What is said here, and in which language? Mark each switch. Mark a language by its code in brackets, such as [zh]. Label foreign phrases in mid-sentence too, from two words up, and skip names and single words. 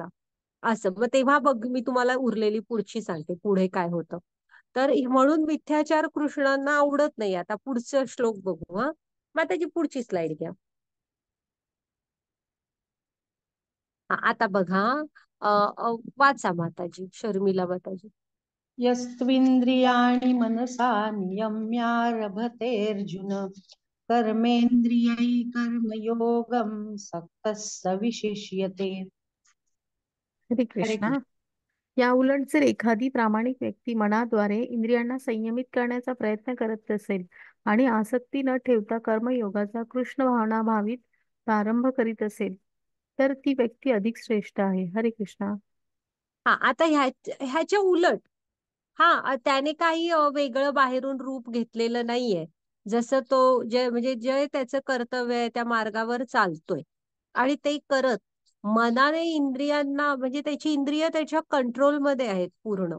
[mr] असं मग तेव्हा बघ, मी तुम्हाला उरलेली पुढची सांगते, पुढे काय होतं. तर म्हणून मिथ्याचार कृष्णांना आवडत नाही. आता पुढचा श्लोक बघू. मग त्याची पुढची स्लाइड घ्या. आता बघा, वाचा माताजी, शर्मिला माताजी. [sa] यस्त्विन्द्रियाणि मनसा नियम्यारभतेऽर्जुन कर्मेन्द्रियै कर्मयोगं सक्तः स विशिष्यते. [mr] हरे हरे कृष्णा. कृष्ण. या उलट जर एखादी प्रामाणिक व्यक्ती मनाद्वारे इंद्रियांना संयमित करण्याचा प्रयत्न करत असेल आणि आसक्ती न ठेवता कर्मयोगाचा कृष्ण भावनाभावित प्रारंभ करीत असेल तर ती व्यक्ती अधिक श्रेष्ठ आहे. हरे कृष्णा. आता ह्याच्या उलट, त्याने काही वेगळं बाहेरून रूप घेतलेलं नाहीये. जसं तो म्हणजे जे त्याचं कर्तव्य आहे त्या मार्गावर चालतोय आणि ते करत मनाने इंद्रियांना, म्हणजे त्याची इंद्रिय त्याच्या कंट्रोलमध्ये आहेत पूर्ण.